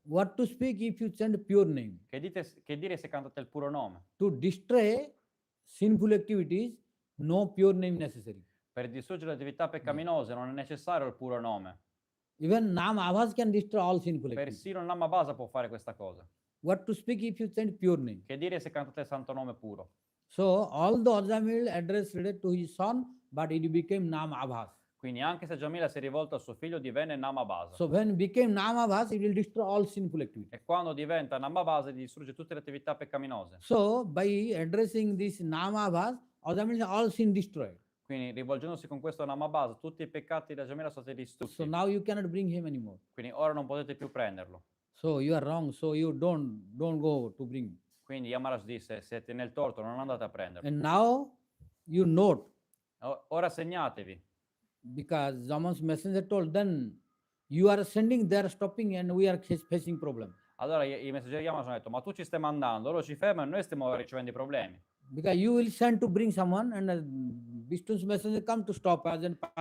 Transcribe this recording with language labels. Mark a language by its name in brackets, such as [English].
[English] What to speak if you chant pure name? [Italian] Che dire se cantate il puro nome? [English] To destroy sinful activities, no pure name necessary. [Italian] Per distruggere le attività peccaminose non è necessario il puro nome. [English] Even Nam Abhas can destroy all sinful activities. [Italian] Persino il Nama Abhas può fare questa cosa. [English] What to speak if you chant pure name? [Italian] Che dire se cantate il santo nome puro? [English] So all the Ajamil addressed to his son, but it became Nam Abhas. [Italian] Quindi anche se Jamila si è rivolta a suo figlio divenne Nama Abhas. [English] So when it became Nam Abhas, it will destroy all sinful activities. [Italian] E quando diventa Nama Abhas distrugge tutte le attività peccaminose. [English] So by addressing this Nam Abhas, Ajamil all sin destroyed. [Italian] Quindi rivolgendosi con questo Nama Abhas, tutti i peccati da Jamila sono stati distrutti. [English] So now you cannot bring him anymore. [Italian] Quindi ora non potete più prenderlo. [English] So you are wrong. So you don't go to bring. [Italian] Quindi Yamaraj disse, siete nel torto, non andate a prenderlo. [English] And now you note, [Italian] Ora segnatevi, [English] because Zaman's messenger told, then you are sending, they are stopping, and we are facing problem. [Italian] allora i messaggeri Yamaraj hanno detto, ma tu ci stai mandando, loro ci fermano e noi stiamo ricevendo i problemi. [English] Because you will send to bring someone, and Vishnu's messenger come to stop us and